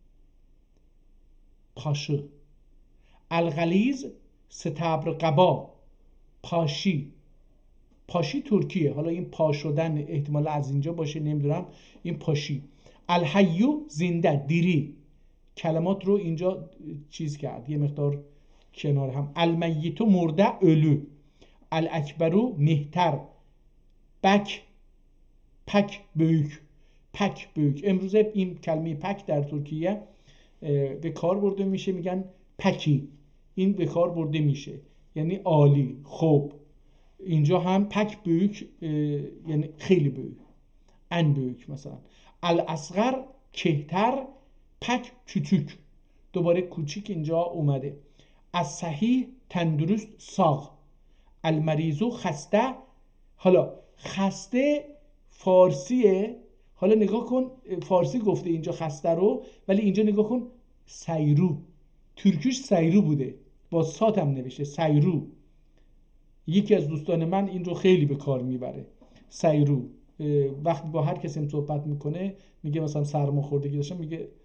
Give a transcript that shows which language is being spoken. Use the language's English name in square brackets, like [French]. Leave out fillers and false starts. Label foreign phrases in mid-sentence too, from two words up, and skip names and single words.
[Persian] پاشه الغلیظ ستبرقبا پاشی ترکیه حالا این پا شدن احتمال از اینجا باشه نمیدونم این پاشی الحیو زنده دیری کلمات رو اینجا چیز کرد یه مقدار کنار هم المیتو مرده ölü الاکبرو مهتر [Turkish] pek büyük [Persian] امروز این کلمه پک در ترکیه به کار برده میشه میگن پکی این به کار برده میشه یعنی عالی خوب اینجا هم [Turkish] pek büyük [Persian] یعنی خیلی [Turkish] büyük en büyük [Persian] مثلا الاصغر کهتر [Turkish] pek küçük [Persian] دوباره کوچیک اینجا اومده از صحیح تندرست ساغ المریضو خسته حالا خسته فارسیه حالا نگاه کن فارسی گفته اینجا خسته رو ولی اینجا نگاه کن سیرو ترکیش سیرو بوده با سات هم نوشته سیرو یکی از دوستان من این رو خیلی به کار میبره سیرو وقتی با هر کسی صحبت میکنه میگه مثلا سرماخوردگی داشتم میگه